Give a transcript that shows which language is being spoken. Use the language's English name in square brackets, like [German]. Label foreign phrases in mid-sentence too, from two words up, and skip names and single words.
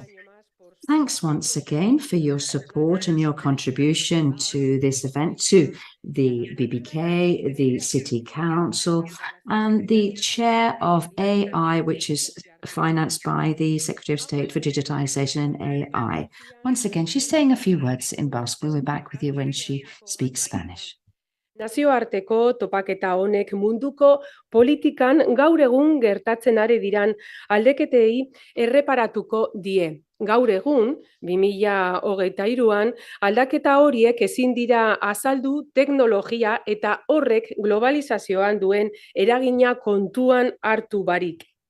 [English] Thanks once again for your support and your contribution to this event, to the BBK, the City Council, and the chair of AI, which is financed by the Secretary of State for Digitization and AI. Once again, she's saying a few words in Basque. We'll be back with you when she speaks Spanish. [Basque] Nazioarteko topaketa honek munduko politikan gaur egun gertatzen ari diran aldaketei erreparatuko die. Gaur egun, 2023an, aldaketa horiek ezin dira azaldu teknologia eta horrek globalizazioan duen eragina kontuan hartu barik.